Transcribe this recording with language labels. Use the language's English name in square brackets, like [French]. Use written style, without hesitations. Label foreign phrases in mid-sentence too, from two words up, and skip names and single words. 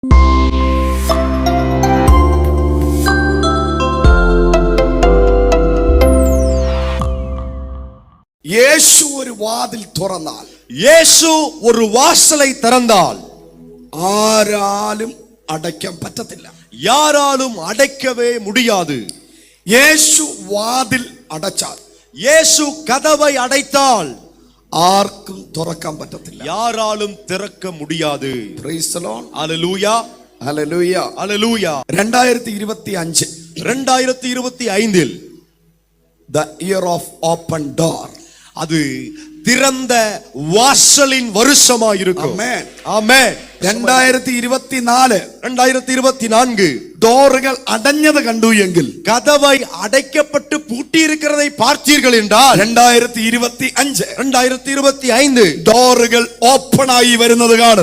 [Malayalam] യേശു ഒരു വാതിൽ തുറന്നാൽ, [Tamil] യേശു ഒരു വാസலை திறந்தால் [Malayalam] ആരാലും അടയ്ക്കാൻ പറ്റത്തില്ല. [Tamil] யாராலும் அடைக்கவே முடியாது. [Malayalam] യേശു വാതിൽ അടച്ചാൽ, [Tamil] യേശു கதவை அடைத்தால் [Malayalam] ആർക്കും തുറക്കാൻ പറ്റത്തില്ല. [Tamil] யாராலும் திறக்க முடியாது. [English] praise the Lord. ഹല്ലേലൂയ, ഹല്ലേലൂയ, ഹല്ലേലൂയ. 2025 2025 the year of open door. [Tamil] அது திறந்த வாசலின் வருஷமாயிருக்கும். ஆமென், ஆமென். 2024 டோர்கள் அடைஞ்சது கண்டு எങ്കിൽ, கதவை அடைக்கப்பட்டு பூட்டி இருக்கிறதை பார்த்தீர்கள் என்றால் 2025 டோர்கள் ஓபன் ஆகி [Malayalam] വരുന്നത് കാണും.